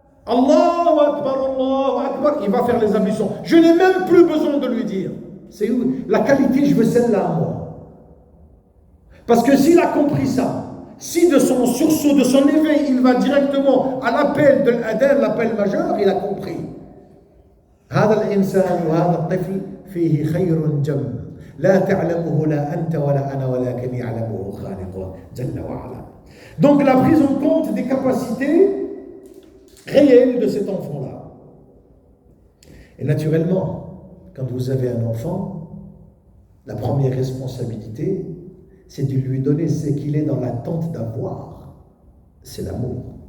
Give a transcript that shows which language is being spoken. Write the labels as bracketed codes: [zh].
[fr] Allahu Akbar, il va faire les ablutions. Je n'ai même plus besoin de lui dire. C'est où la qualité, je veux celle-là à moi. Parce que s'il a compris ça, si de son sursaut, de son éveil, il va directement à l'appel de l'adhan, l'appel majeur, il a compris. [ar] هذا الإنسان وهذا الطفل فيه خير جم لا تعلمه لا أنت ولا أنا ولكن يعلمه خالقه جل وعلا. [fr] Donc la prise en compte des capacités réelles de cet enfant-là. Et naturellement, quand vous avez un enfant, la première responsabilité, c'est de lui donner ce qu'il est dans l'attente d'avoir. C'est l'amour.